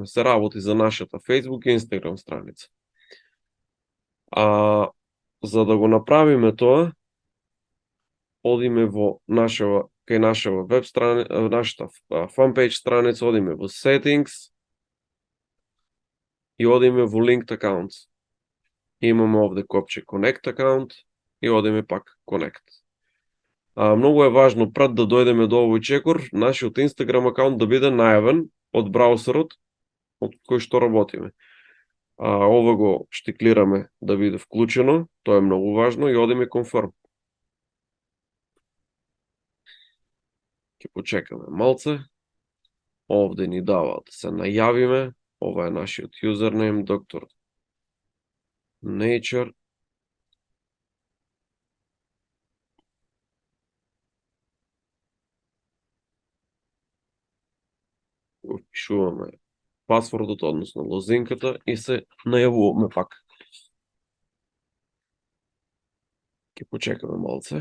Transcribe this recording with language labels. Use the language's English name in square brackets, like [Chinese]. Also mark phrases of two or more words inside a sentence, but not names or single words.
[Macedonian] Се работи за нашата Facebook и Instagram страница. За да го направиме тоа, одиме во кај нашава веб страница, нашата fanpage страница, одиме во settings и одиме во [English] linked accounts. [Macedonian] Имаме овде копче [English] connect account [Macedonian] и одиме пак connect. Многу е важно пред да дојдеме до овој чекор, нашиот Instagram акаунт да биде најавен од браузерот од кој што работиме. Ова го штиклираме да биде вклучено, тоа е многу важно и одиме confirm. Ќе почекаме малце. Овде ни дава да се најавиме. Ова е нашиот username, Dr. Nature. Го впишуваме пасвордот, односно лозинката и се најавуваме пак. Ќе почекаме малце.